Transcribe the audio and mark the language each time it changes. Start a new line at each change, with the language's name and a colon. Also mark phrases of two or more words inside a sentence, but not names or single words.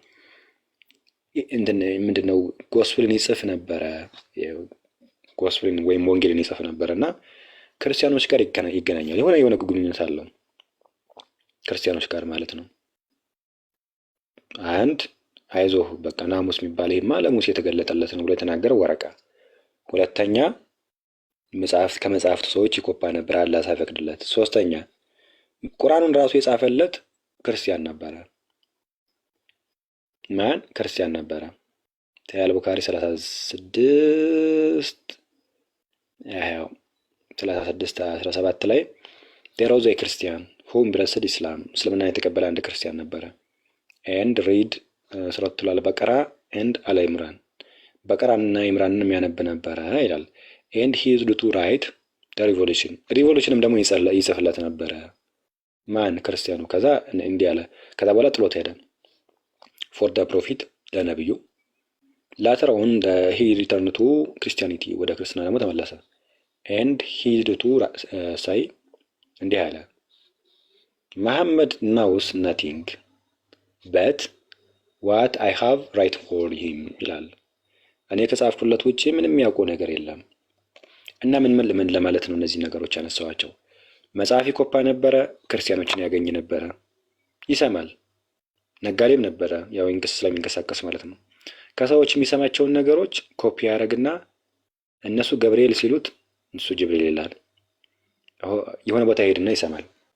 Amharic: ምንድነው ጎስፕልን ይጽፍ ነበረ። ጎስፕልን ወይም ወንጌልን ይጽፍ ነበር እና ክርስቲያኖች ጋር ይገናኛል። የሆነ ግንኙነት አለው ክርስቲያኖች ጋር ማለት ነው። አንድ አይዞህ በቃ ናሙስ የሚባል ይሄማ ለሙሴ የተገለጠለት ነው ብሎ የተናገረው ወረቃ። ሁለተኛ ከመጽሐፍቱ ሰዎች ይኮፓ ነበር አላህ ሳይፈቅድለት። ሶስተኛ ቁርአኑን ራሱ የጻፈለት ክርስቲያን ነበረ። ክርስቲያን ነበረ። ሳሂህ ቡኻሪ 36:17 ላይ
English: there was a Christian who embraced Islam
Amharic: እስልምና የተቀበለ አንድ ክርስቲያን ነበረ
English: and read
Amharic: ሱረቱል አልበቀራ and አልኢምራን በቀራንና ኢምራንን የሚያነብ ነበረ ይላል።
English: and he used to write the revolution
Amharic: ም ደግሞ ይጽፍለት ነበረ ክርስቲያኑ። ከዛ እንዲህ አለ። ከዛ በኋላ ጥሎት ሄደ
English: for the prophet
Amharic: ለነብዩ
English: later on he returned to Christianity
Amharic: ወደ ክርስትና ደግሞ ተመለሰ
English: and he used to say
Amharic: እንዲህ አለ
English: Muhammad knows nothing but what I have write for him
Amharic: ይላል። እኔ ከጻፍኩለት ውጪ ምንም ያውቀው ነገር የለም። እና ምን ለማለት ነው እነዚህ ነገሮች ያነሳዋቸው? መጽሐፍ ይኮፓ ነበረ፣ ክርስቲያኖችን ያገኝ ነበረ፣ ይሰማል፣ ነጋዴም ነበረ፣ ያው ስለሚንቀሳቀስ ማለት ነው። ከሰዎች የሚሰማቸውን ነገሮች ኮፒ ያደርግና እነሱ ገብርኤል ሲሉት እሱ ጅብሪል ይላል። የሆነ ቦታ ይሄድና ይሰማል።